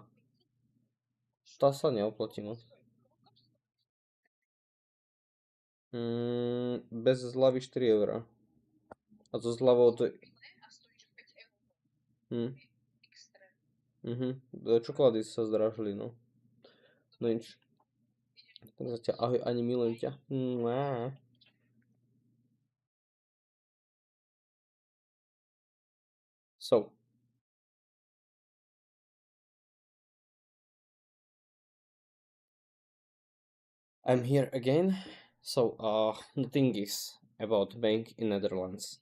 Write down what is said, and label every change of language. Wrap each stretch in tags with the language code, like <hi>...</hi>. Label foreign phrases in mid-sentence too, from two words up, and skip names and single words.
<sk>Tá sa neoplatí moc. Bez zľavy 4 eurá. A so zľavou to... Hm. Čokolády sa zdražili, no. No nič. Tak zatiaľ ahoj, ani milujem ťa.</sk> <en>Mua. So, I'm here again. So, the thing is about bank in Netherlands.</en>